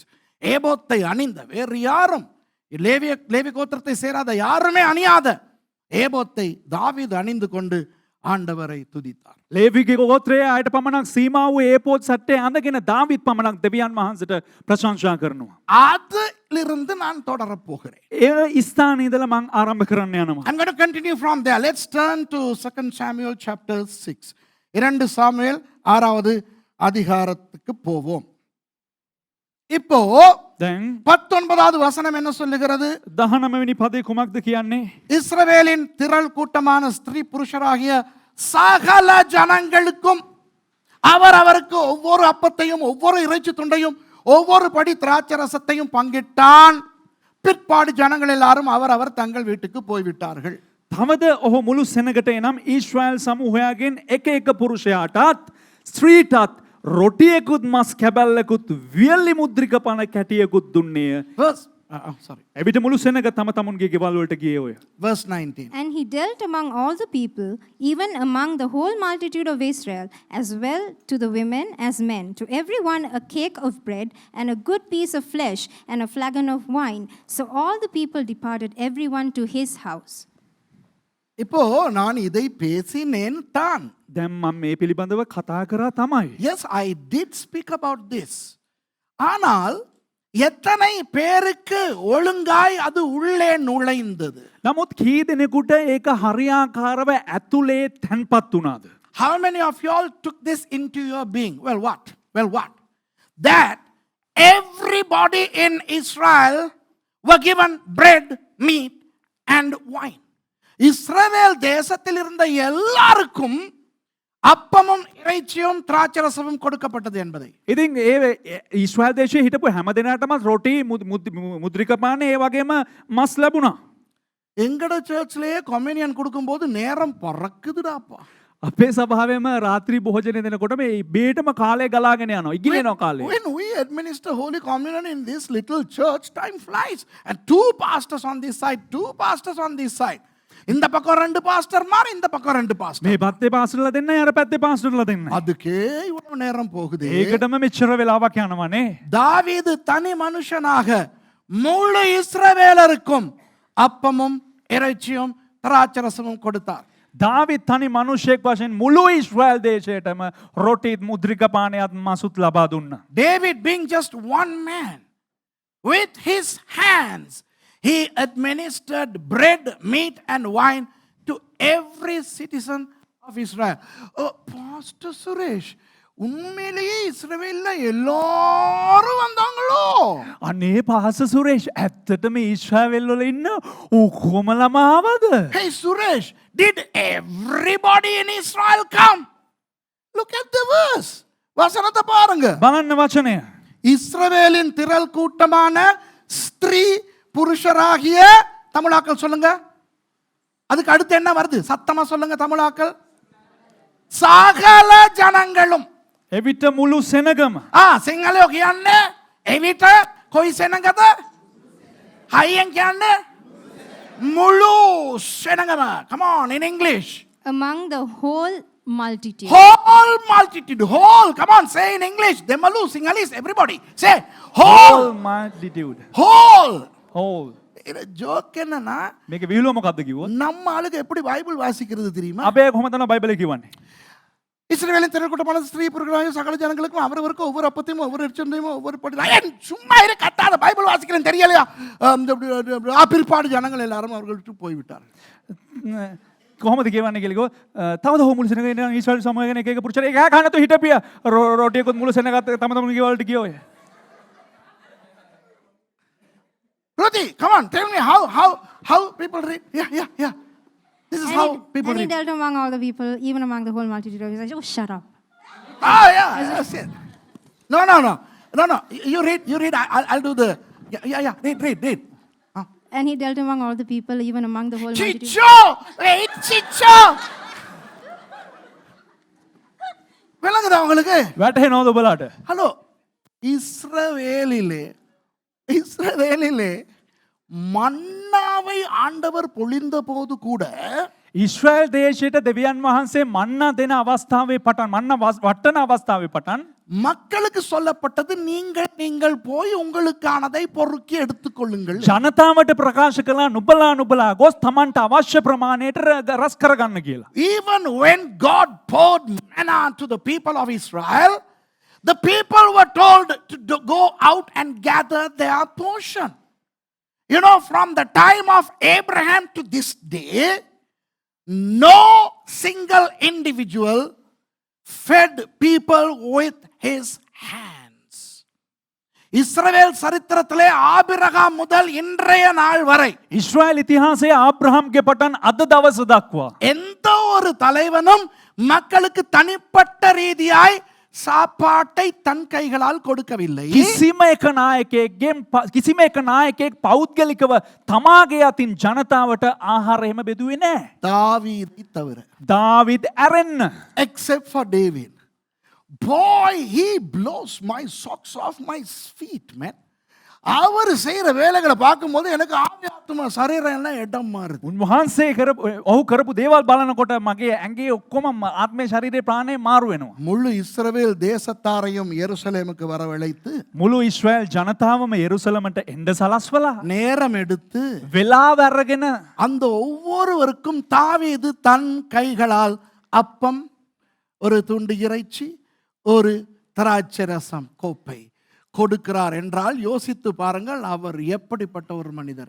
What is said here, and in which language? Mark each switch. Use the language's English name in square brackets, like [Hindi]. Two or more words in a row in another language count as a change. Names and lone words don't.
[Tamil] ஏபோத்தை அணிந்த வேறு யாரும் லேவி கோத்திரத்தை சேராத யாருமே அணியாத ஏபோத்தை தாவீது அணிந்து கொண்டு ஆண்டவரை துதித்தார். [Sinhala] ලේවිගේ ගෝත්‍රයේ අයට පමණක් සීමා වූ ඒපෝත් සැට්ටය අඳගෙන දාවිත් පමණක් දෙවියන් වහන්සේට ප්‍රශංසා කරනවා. [Tamil] அதிலிருந்து நான் தொடரப் போகிறேன். [Sinhala] ඒ ස්ථානයේ ඉඳලා මම ආරම්භ කරන්න යනවා. [English] I'm going to continue from there. Let's turn to 2 Samuel chapter 6. [Tamil] 2 சாமுவேல் 6வது அதிகாரத்துக்கு போவோம். இப்போ [Sinhala] දැන් [Tamil] 19வது வசனம் என்ன சொல்லுகிறது? [Sinhala] 19 වෙනි පදේ කුමක්ද කියන්නේ? [Tamil] இஸ்ரவேலின் திரள் கூட்டமான ஸ்திரீ புருஷராகிய சகல ஜனங்களுக்கும் அவருக்கு ஒவ்வொரு அப்பத்தையும் ஒவ்வொரு இறைச்சி துண்டையும் ஒவ்வொரு படி திராட்சரசத்தையும் பங்கிட்டான். பிற்பாடு ஜனங்கள் எல்லாரும் அவர் தங்கள் வீட்டுக்கு போய்விட்டார்கள். [Sinhala] තවද ඔහු මුළු සෙනගට එනම් ඊශ්‍රායල් සමූහයාගෙන් එක එක පුරුෂයාටත් ස්ත්‍රීටත් රොටියකුත් මස් කැබැල්ලකුත් වියලි මුද්‍රික පණ කැටියකුත් දුන්නේය. එවිට මුළු සෙනග තම තමුන්ගේ ගෙවල් වලට ගියේ ඔය. [English] Verse 19. And he dealt among all the people, even among the whole multitude of Israel, as well to the women as men, to everyone a cake of bread and a good piece of flesh and a flagon of wine. So all the people departed, everyone to his house. [Tamil] இப்போ நான் இதை பேசினேன் தான். [Sinhala] දැන් මම මේ පිළිබඳව කතා කරා තමයි. [English] Yes, I did speak about this. [Tamil] ஆனால் எத்தனை பேருக்கு ஒழுங்காய் அது உள்ளே நுழைந்தது? [Sinhala] නමුත් කී දෙනෙකුට ඒක හරියාකාරව ඇතුලේ තැන්පත් වුණාද? [English] How many of you all took this into your being? Well, what? That everybody in Israel were given bread, meat and wine. [Tamil] இஸ்ரவேல் தேசத்தில் இருந்த எல்லாருக்கும் அப்பமும் இறைச்சியும் திராட்சரசமும் கொடுக்கப்பட்டது என்பதை. [Sinhala] ඉතින් ඒ ඊශ්‍රායල් දේශයේ හිටපු හැම දෙනාටම රොටි මුද්‍රික පාන ඒ වගේම මස් ලැබුණා. [Tamil] எங்கட சர்ச்லயே கம்யூனியன் கொடுக்கும்போது நேரம் பறக்குதுடாப்பா. [Sinhala] අපේ සභාවෙම රාත්‍රී භෝජනය දෙනකොට මේ බේටම කාලය ගලාගෙන යනවා. ඉගිලෙනවා කාලය. [English] When we administer Holy Communion in this little church, time flies. And 2 pastors on this side, 2 pastors on this side. [Tamil] இந்த பக்கம் 2 பாஸ்டர் மார், இந்த பக்கம் 2 பாஸ்டர். [Sinhala] මේ පැත්තේ පාස්ටර්ලා දෙන්නයි අර පැත්තේ පාස්ටර්ලා දෙන්නයි. [Tamil] அதுக்கே இவ்வளவு நேரம் போகுது. [Sinhala] ඒකටම මෙච්චර වෙලාවක් යනවනේ. [Tamil] தாவீது தனி மனுஷனாக முழு இஸ்ரவேலருக்கும் அப்பமும் இறைச்சியும் திராட்சரசமும் கொடுத்தார். [Sinhala] දාවිත් තනි මිනිසෙක් වශයෙන් මුළු ඊශ්‍රායල් දේශයටම රොටිත් මුද්‍රික පානයත් මසුත් ලබා දුන්නා. [English] David being just one man, with his hands he administered bread, meat and wine to every citizen of Israel. [Tamil] Oh, Pastor Suresh, உண்மையிலேயே இஸ்ரவேல்ல எல்லாரும் வந்தாங்களோ? [Sinhala] අනේ පාස සුරේෂ් ඇත්තටම ඊශ්‍රායෙල් වල ඉන්න ඔක්කොම ආවද? [English] Hey Suresh, did everybody in Israel come? Look at the verse. [Tamil] வசனத்தை பாருங்க. [Sinhala] බලන්න වචනය. [Tamil] இஸ்ரவேலின் திரள் கூட்டமான ஸ்திரீ புருஷராகிய தமிழாக்கள் சொல்லுங்க. அதுக்கு அடுத்து என்ன வருது? சத்தமா சொல்லுங்க தமிழாக்கள். சகல ஜனங்களும். [Sinhala] එවිට මුළු සෙනගම. සිංහලයෝ කියන්නේ එවිට කොයි සෙනගද? හයියෙන් කියන්නේ මුළු සෙනගම. [English] Come on in English. Among the whole multitude. Whole multitude. Whole. Come on, say in English. Demalu, Sinhalese, everybody. Say whole. multitude. Whole. whole. [Tamil] இது ஜோக் என்னன்னா, [Sinhala] මේක විහිළුව මොකක්ද කිව්වොත්? [Tamil] நம்ம ஆளுக்கு எப்படி பைபிள் வாசிக்கிறது தெரியுமா? [Sinhala] අපේ කොහොමද තමයි බයිබලේ කියවන්නේ? [Tamil] இஸ்ரவேலின் திரள்கூட்டமான ஸ்திரீ புருஷராகிய சகல ஜனங்களுக்கும் அவரவருக்கு ஒவ்வொரு அப்பத்தையும் ஒவ்வொரு எச்சந்தையும் ஒவ்வொரு படி சும்மா இரு கத்தாத பைபிள் வாசிக்கிறேன் தெரியலையா? பிற்பாடு ஜனங்கள் எல்லாரும் அவர்களுக்கு போய்விட்டார்கள். [Sinhala] කොහොමද කියවන්නේ කියලා කිව්වොත් තවද හො මුළු සෙනග ඉන්න ඊශ්‍රායෙල් සමූහයෙන් එක එක පුරුෂයෙක් එක කන්න තු හිටපිය රොටියකොත් මුළු සෙනගත් තම තමන් ගෙවලට ගියෝය. [English] Ruthie, come on, tell me how people read. Yeah. This is how people And he read. dealt among all the people, even among the whole multitude of Israel. Oh, shut up. Yeah, that's it. No. You read. I'll do the. Yeah. Read. And he dealt among all the people, even among the whole multitude. Chicho. [Tamil] விளங்குதா உங்களுக்கு? [Sinhala] වැටහෙනවද ඔබලාට? [Tamil] ஹலோ, இஸ்ரவேலிலே மன்னாவை ஆண்டவர் பொழிந்த போது கூட [Sinhala] ඊශ්‍රායෙල් දේශයට දෙවියන් වහන්සේ මන්නා දෙන අවස්ථාවේ පටන් මන්නා වටන අවස්ථාවේ පටන් [Tamil] மக்களுக்கு சொல்லப்பட்டது நீங்கள் போய் உங்களுக்கானதை பொறுக்கி எடுத்துக்கொள்ளுங்கள். [Sinhala] ජනතාවට ප්‍රකාශ කළා නුඹලා ගොස් තමන්ට අවශ්‍ය ප්‍රමාණයට රස කරගන්න කියලා. [English] Even when God poured manna to the people of Israel, the people were told to go out and gather their portion. You know, from the time of Abraham to this day, no single individual fed people with his hands. [Tamil] இஸ்ரவேல் சரித்திரத்திலே ஆபிரகாம் முதல் இன்றைய நாள் வரை [Sinhala] ඊශ්‍රායෙල් ඉතිහාසයේ ආබ්‍රහම්ගේ පටන් අද දවස දක්වා [Tamil] எந்த ஒரு தலைவனும் மக்களுக்கு தனிப்பட்ட ரீதியாய் சாப்பாட்டை தன் கைகளால் கொடுக்கவில்லை. [Sinhala] කිසිම එක නායකයෙක් පෞද්ගලිකව තමාගේ අතින් ජනතාවට ආහාර එහෙම බෙදුවේ නැහැ. [Tamil] தாவீதை தவிர. [Sinhala] දාවිද් ඇරෙන්න. [English] Except for David. Boy, he blows my socks off my feet, man. [Tamil] அவர் செய்யற வேலைகளை பார்க்கும்போது எனக்கு ஆத்மா சரீரம் எல்லாம் இடம் மாறுது. [Sinhala] උන්වහන්සේ ඔහු කරපු දේවල් බලනකොට මගේ ඇඟේ ඔක්කොම ආත්මේ ශරීරේ ප්‍රාණය මාරු වෙනවා. [Tamil] முழு இஸ்ரவேல் தேசத்தாரையும் எருசலேமுக்கு வரவழைத்து [Sinhala] මුළු ඊශ්‍රායෙල් ජනතාවම යෙරුසලමට එන්න සලස්වලා [Tamil] நேரம் எடுத்து [Sinhala] වෙලාව අරගෙන [Tamil] அந்த ஒவ்வொருவருக்கும் தாவீது தன் கைகளால் அப்பம், ஒரு துண்டு இறைச்சி, ஒரு திராட்சை ரசம் கோப்பை கொடுக்கிறார் என்றால் யோசித்து பாருங்கள் அவர் எப்படிப்பட்ட ஒரு மனிதர்.